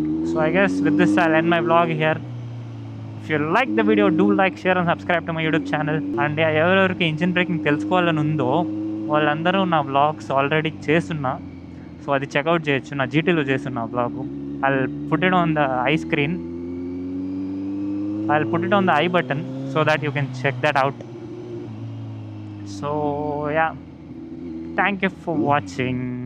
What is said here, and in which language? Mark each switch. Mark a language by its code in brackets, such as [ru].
[en] So I guess with this I'll end my vlog here. If you like the video, do like, share and subscribe to my YouTube channel. [te] And ఎవరెవరికి engine breaking తెలుసుకోవాలని ఉందో వాళ్ళందరూ నా vlogs already చేస్తున్నా, so అది checkout చేయొచ్చు. నా జీటీలో చేస్తున్నా vlog. [en] I'll put it on the I screen. I'll put it on the I button so that you can check that out. So yeah, thank you for watching.